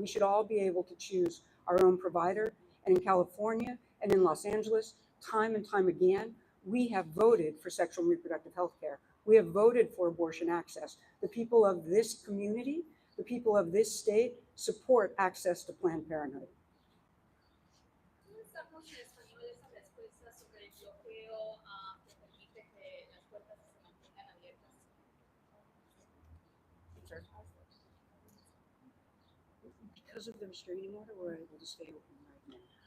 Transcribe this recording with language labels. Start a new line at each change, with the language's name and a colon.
English: We should all be able to choose our own provider. And in California and in Los Angeles, time and time again, we have voted for sexual and reproductive health care. We have voted for abortion access. The people of this community, the people of this state support access to Planned Parenthood.
Spanish: ¿Cómo estamos en español esa respuesta sobre el bloqueo que permite que las puertas se mantengan abiertas?
English: Because of the restraining order, we're able to stay open right now.